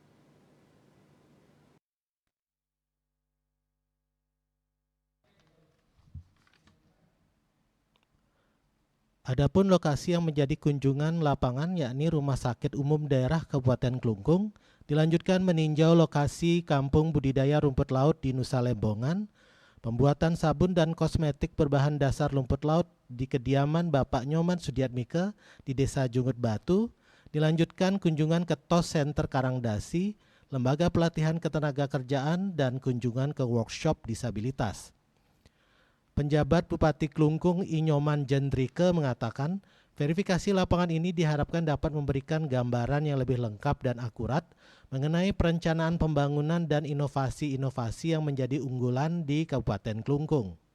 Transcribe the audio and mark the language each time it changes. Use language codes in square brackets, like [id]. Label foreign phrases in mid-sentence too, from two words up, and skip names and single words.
[id] Adapun lokasi yang menjadi kunjungan lapangan yakni Rumah Sakit Umum Daerah Kabupaten Klungkung dilanjutkan meninjau lokasi kampung budidaya rumput laut di Nusa Lembongan, pembuatan sabun dan kosmetik berbahan dasar rumput laut di kediaman Bapak Nyoman Sudiatmike di Desa Jungut Batu, dilanjutkan kunjungan ke TOS Center Karangdasi, Lembaga Pelatihan Ketenagakerjaan dan kunjungan ke workshop disabilitas. Penjabat Bupati Klungkung I Nyoman Jendrika mengatakan, verifikasi lapangan ini diharapkan dapat memberikan gambaran yang lebih lengkap dan akurat mengenai perencanaan pembangunan dan inovasi-inovasi yang menjadi unggulan di Kabupaten Klungkung.